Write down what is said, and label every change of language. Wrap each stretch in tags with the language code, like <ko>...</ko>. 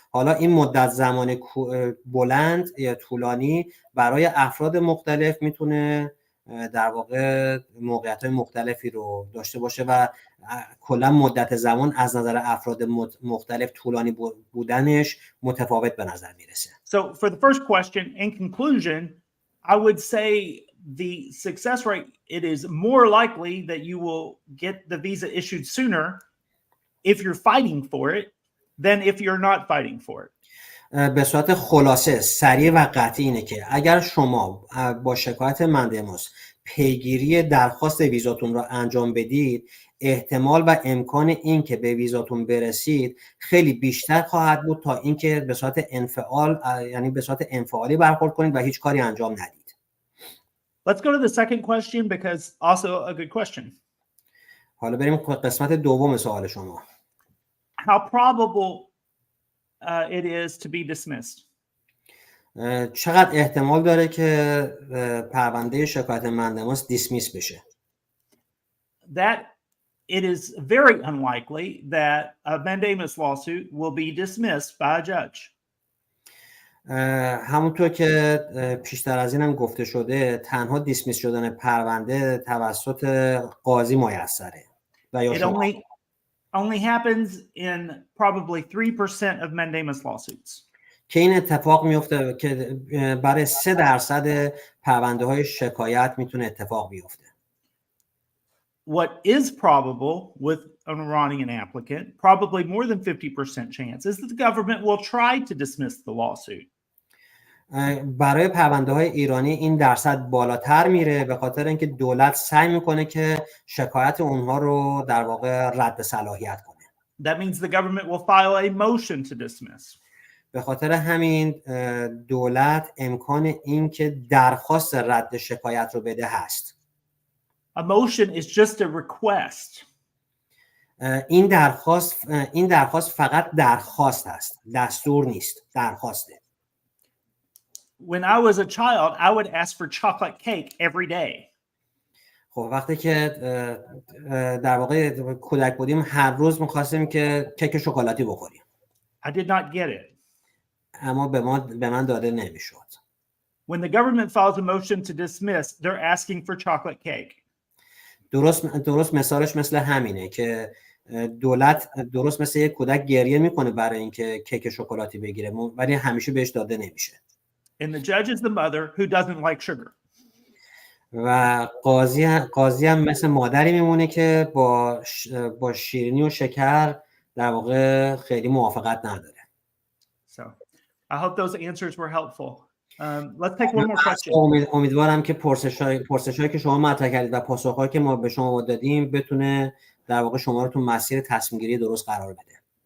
<fa>حالا این مدت زمان بلند یا طولانی برای افراد مختلف میتونه در واقع موقعیت‌های مختلفی رو داشته باشه و کلا مدت زمان از نظر افراد مختلف طولانی بودنش متفاوت به نظر میرسه.</fa> <en>So for the first question, in conclusion, I would say the success rate, it is more likely that you will get the visa issued sooner if you're fighting for it than if you're not fighting for it.</en> <fa>به صورت خلاصه سریع و قطعی اینه که اگر شما با شکایت مندموس پیگیری درخواست ویزاتون رو انجام بدید، احتمال و امکان این که به ویزاتون برسید خیلی بیشتر خواهد بود تا اینکه به صورت انفعالی برخورد کنید و هیچ کاری انجام ندید.</fa> <en>Let's go to the second question because also a good question.</en> <fa>حالا بریم قسمت دوم سوال شما.</fa> <en>How probable it is to be dismissed?</en> <fa>چقدر احتمال داره که پرونده شکایت مندموس دیسمیس بشه؟</fa> <en>That it is very unlikely that a mandamus lawsuit will be dismissed by a judge.</en> <fa>همونطور که پیشتر از اینم گفته شده تنها دیسمیس شدن پرونده توسط قاضی میسره و یا شما.</fa> <en>It only happens in probably 3% of mandamus lawsuits.</en> <fa>که این اتفاق میفته که برای 3% پرونده های شکایت میتونه اتفاق بیفته.</fa> <en>What is probable with an Iranian applicant, probably more than 50% chance, is that the government will try to dismiss the lawsuit.</en> <fa>برای پرونده های ایرانی این درصد بالاتر میره به خاطر اینکه دولت سعی میکنه که شکایت اونها رو در واقع رد صلاحیت کنه.</fa> <en>That means the government will file a motion to dismiss.</en> <fa>به خاطر همین دولت امکان این که درخواست رد شکایت رو بده هست.</fa> <en>A motion is just a request.</en> <fa>این درخواست فقط درخواست است، دستور نیست، درخواسته.</fa> <en>When I was a child, I would ask for chocolate cake every day.</en> <fa>خب وقتی که در واقع کودک بودیم هر روز می‌خواستیم که کیک شکلاتی بخوریم.</fa> <en>I did not get it.</en> <fa>اما به من داده نمی‌شد.</fa> <en>When the government files a motion to dismiss, they're asking for chocolate cake.</en> <fa>درست مثالش مثل همینه که دولت درست مثل یک کودک گریه میکنه برای اینکه کیک شکلاتی بگیره ولی همیشه بهش داده نمیشه.</fa> <en>And the judge is the mother who doesn't like sugar.</en> <fa>و قاضی هم مثل مادری میمونه که با شیرینی و شکر در واقع خیلی موافقت نداره.</fa> <en>So, I hope those answers were helpful. Let's take one more question.</en> <fa>امیدوارم که پرسش‌هایی که شما مطرح کردید و پاسخ‌هایی که ما به شما دادیم بتونه در واقع شما رو تو مسیر تصمیم گیری درست قرار بده.</fa>